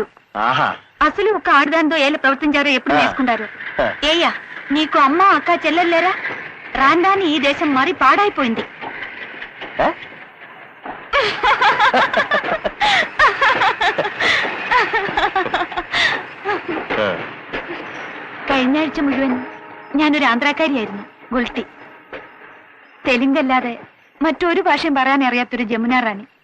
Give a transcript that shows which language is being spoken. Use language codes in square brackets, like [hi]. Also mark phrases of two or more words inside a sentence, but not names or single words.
[te] అసలు ఒక ఆడదానితో ఏళ్ళ ప్రవర్తించారో ఎప్పుడు నేర్చుకుంటారు? ఏయ్యా, నీకు అమ్మ అక్క చెల్లెల్లేరా? రాందాని ఈ దేశం మరి పాడైపోయింది. [ml] കഴിഞ്ഞ ആഴ്ച മുഴുവൻ ഞാനൊരു ആന്ധ്രാക്കാരിയായിരുന്നു. ഗുൾട്ടി. തെലുങ്കല്ലാതെ മറ്റൊരു ഭാഷയും പറയാൻ അറിയാത്തൊരു ജമുന റാണി.